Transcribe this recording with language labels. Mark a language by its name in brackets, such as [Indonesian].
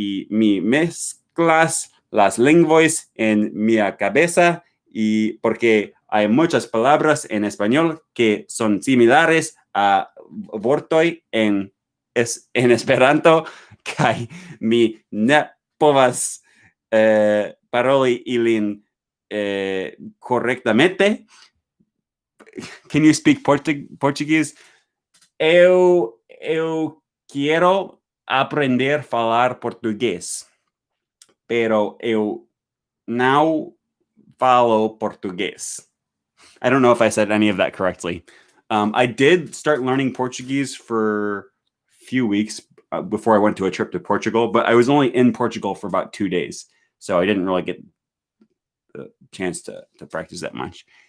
[Spanish] mi mezclas las lenguas en mi cabeza, y porque hay muchas palabras en español que son similares a [Esperanto] vortoj en Esperanto, kaj mi ne povas paroli ilin [Spanish] correctamente. [English] Can you speak Portuguese? [Portuguese] Eu [Spanish] quiero [Portuguese] aprender a falar português, [Spanish] pero [Portuguese] eu não falo português. [English] I don't know if I said any of that correctly. I did start learning Portuguese for a few weeks before I went to a trip to Portugal, but I was only in Portugal for about 2 days, so I didn't really get the chance to practice that much.